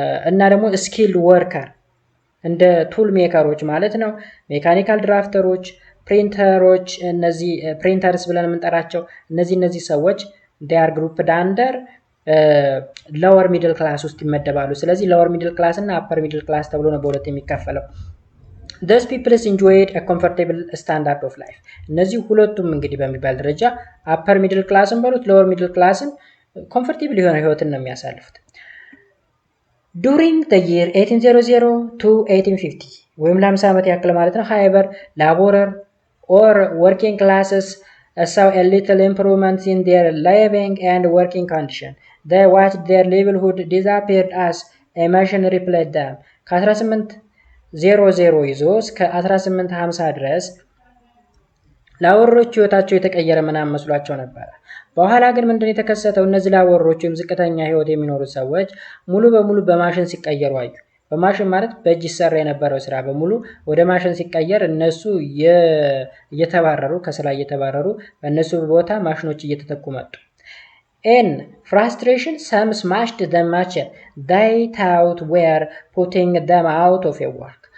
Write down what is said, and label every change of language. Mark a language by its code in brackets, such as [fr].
[am] እና ደግሞ ስኪልድ ወርከር እንደ ቱል ሜከሮች ማለት ነው። ሜካኒካል ድራፍተሮች፣ ፕሪንተሮች እነዚህ ፕሪንተርስ ብለን የምንጠራቸው እነዚህ ሰዎች ዲያር ግሩፕ ዳንደር ሎወር ሚድል ክላስ ውስጥ ይመደባሉ። ስለዚህ ሎወር ሚድል ክላስ እና አፐር ሚድል ክላስ ተብሎ ነው በሁለት የሚከፈለው። [en] those people enjoyed a comfortable standard of life [am] እነዚህ ሁለቱም እንግዲህ በሚባል ደረጃ አፐር ሚድል ክላስን በሉት ሎወር ሚድል ክላስን ኮምፎርቴብል የሆነ ህይወትን ነው የሚያሳልፉት። [en] during the year 1800 to 1850 [am] ወይም ለ50 ዓመት ያክል ማለት ነው። [en] however laborer or working classes saw a little improvements in their living and working condition. They watched their livelihood disappear as a machine replaced them. [am] ከ1800 ይዞ እስከ 1850 ድረስ ላወሮች ህይወታቸው የተቀየረ ምናምን መስሏቸው ነበር። በኋላ ግን ምንድነው የተከሰተው? እነዚህ ላወሮች ወይም ዝቅተኛ ህይወት የሚኖሩ ሰዎች ሙሉ በሙሉ በማሽን ሲቀየሩ አዩ። በማሽን ማለት በእጅ ይሰራ የነበረው ስራ በሙሉ ወደ ማሽን ሲቀየር እነሱ እየተባረሩ ከስራ እየተባረሩ በእነሱ ቦታ ማሽኖች እየተተኩ መጡ። [en] in frustration some smashed the machine they thought were putting them out of a work.